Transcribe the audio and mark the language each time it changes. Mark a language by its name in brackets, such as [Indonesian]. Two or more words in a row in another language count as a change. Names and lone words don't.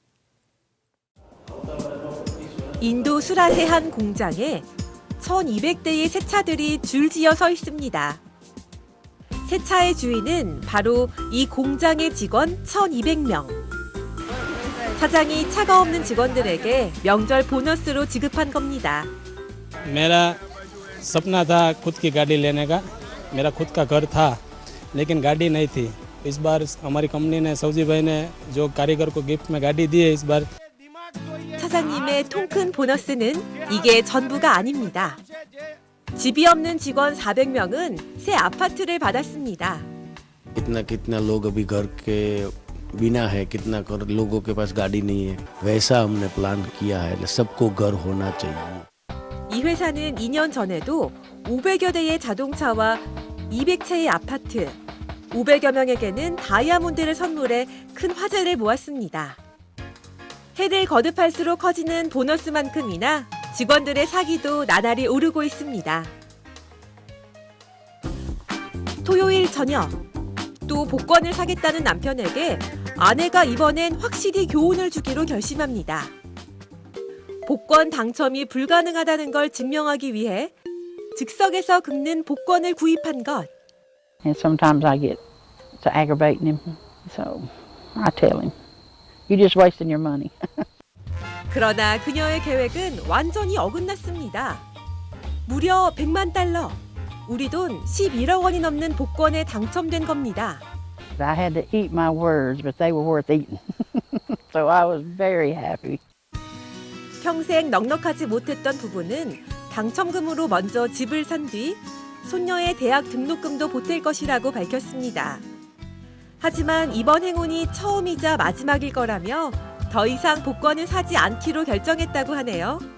[Korean] 인도 수라트의 한 공장에 1,200대의 새 차들이 줄지어 서 있습니다. 새 차의 주인은 바로 이 공장의 직원 1,200명. 사장이 차가 없는 직원들에게 명절 보너스로 지급한 겁니다. [Hindi] मेरा सपना था खुद की गाड़ी लेने का मेरा खुद का घर था लेकिन गाड़ी नहीं थी इस बार हमारी कंपनी ने सऊदी भाई ने जो कारीगर को गिफ्ट में गाड़ी दी है इस बार [Korean] 사장님의 통큰 보너스는 이게 전부가 아닙니다. 집이 없는 직원 400명은 새 아파트를 받았습니다. [Hindi] कितना कितना लोग अभी घर के बिना है कितना लोगों के पास गाड़ी नहीं है वैसा हमने प्लान किया है सबको घर होना चाहिए [Korean] 이 회사는 2년 전에도 500여 대의 자동차와 200채의 아파트, 500여 명에게는 다이아몬드를 선물해 큰 화제를 모았습니다. 해를 거듭할수록 커지는 보너스만큼이나 직원들의 사기도 나날이 오르고 있습니다. 토요일 저녁, 또 복권을 사겠다는 남편에게 아내가 이번엔 확실히 교훈을 주기로 결심합니다. 복권 당첨이 불가능하다는 걸 증명하기 위해 즉석에서 긁는 복권을 구입한 것. [English] And sometimes I get to aggravating him, so I tell him, "You're just wasting your money." [Korean] 그러나 그녀의 계획은 완전히 어긋났습니다. 무려 100만 달러, 우리 돈 11억 원이 넘는 복권에 당첨된 겁니다. [English] I had to eat my words, but they were worth eating. So I was very happy. [Korean] 평생 넉넉하지 못했던 부부는 당첨금으로 먼저 집을 산 뒤 손녀의 대학 등록금도 보탤 것이라고 밝혔습니다. 하지만 이번 행운이 처음이자 마지막일 거라며 더 이상 복권을 사지 않기로 결정했다고 하네요.